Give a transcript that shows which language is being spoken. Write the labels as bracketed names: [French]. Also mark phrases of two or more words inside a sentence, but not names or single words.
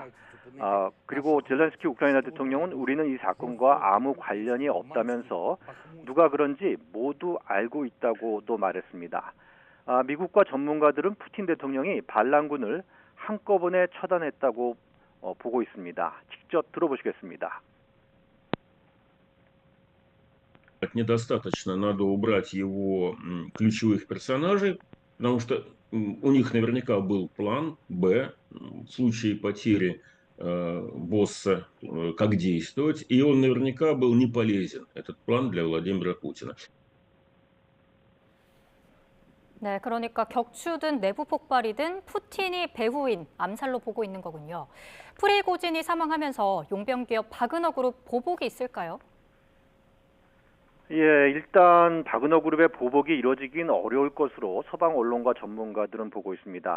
[Korean] 그리고 젤렌스키 우크라이나 대통령은 우리는 이 사건과 아무 관련이 없다면서 누가 그런지 모두 알고 있다고도 말했습니다. 미국과 전문가들은 푸틴 대통령이 반란군을 한꺼번에 처단했다고 보고 있습니다. 직접 들어보시겠습니다. [Russian] Недостаточно, надо убрать его ключевых персонажей, потому что у них наверняка был план «Б» в случае потери босса, как действовать, и он наверняка был не полезен, этот план, для Владимира Путина. [Korean] 네, 그러니까 격추든 내부 폭발이든 푸틴이 배후인 암살로 보고 있는 거군요. 프리고진이 사망하면서 용병기업 바그너 그룹 보복이 있을까요? 예, 일단 바그너 그룹의 보복이 이뤄지긴 어려울 것으로 서방 언론과 전문가들은 보고 있습니다.